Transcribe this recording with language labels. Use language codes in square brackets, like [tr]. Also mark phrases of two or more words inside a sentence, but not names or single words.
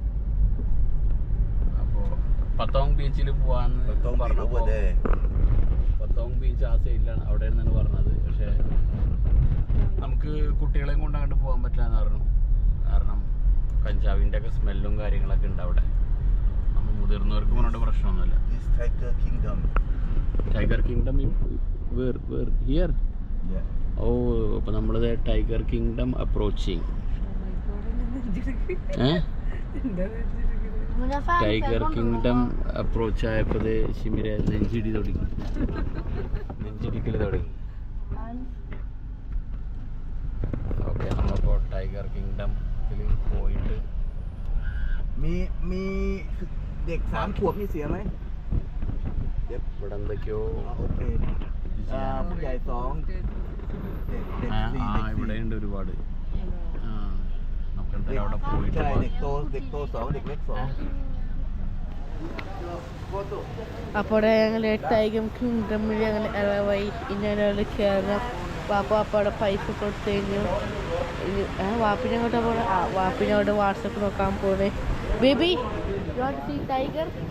[ml] അപ്പോൾ പത്തോങ് ബീച്ചിൽ പോവാന്ന് പറഞ്ഞപ്പോൾ പത്തോങ് ബീച്ച് ആ സൈഡിലാണ്, അവിടെ നിന്നാണ് പറഞ്ഞത്. പക്ഷേ നമുക്ക് കുട്ടികളെയും കൊണ്ട് അങ്ങോട്ട് പോകാൻ പറ്റില്ല എന്ന് പറഞ്ഞു. കാരണം കഞ്ചാവിൻ്റെ ഒക്കെ സ്മെല്ലും കാര്യങ്ങളൊക്കെ ഉണ്ട് അവിടെ. നമ്മൾ മുതിർന്നവർക്ക് പറഞ്ഞിട്ട് പ്രശ്നമൊന്നുമില്ല. [en] This Tiger Kingdom. Tiger Kingdom here. Yeah. [ml] ഓ അപ്പോൾ നമ്മളിത് ടൈഗർ കിങ്ഡം അപ്രോച്ചിങ്. ടൈഗർ കിങ്ഡം അപ്രോച്ച് ആയപ്പോൾ ഷിമിര നെഞ്ചിടിക്കൽ തുടങ്ങി. ഓക്കെ നമ്മളിപ്പോൾ ടൈഗർ കിങ്ഡത്തിൽ പോയിട്ട് [th] มีเด็ก3 ขวบนี่เสียไหม [ml] ഇവിടെ എന്തൊക്കെയോ [th] โอเคผู้ใหญ่2เด็ก4 [ml] ഇവിടെ ഉണ്ട് ഒരുപാട്. നമുക്ക് എന്തായാലും അവിടെ പോയിട്ട് [th] ใช่เด็กโต2เด็กเล็ก2 [ml] അപ്പോൾ ഞങ്ങൾ ടൈഗർ കിങ്ഡമിൽ ഞങ്ങൾ ഇറവായി. ഇനി ഒരാൾ കയറാം. വാപ്പയുടെ പൈസ കൊടുത്തു കഴിഞ്ഞു. വാപ്പിനെ അങ്ങോട്ട് പോണേ. വാപ്പിനെ അങ്ങോട്ട് വാട്സപ്പ് നോക്കാൻ പോണേ. [en] baby tiger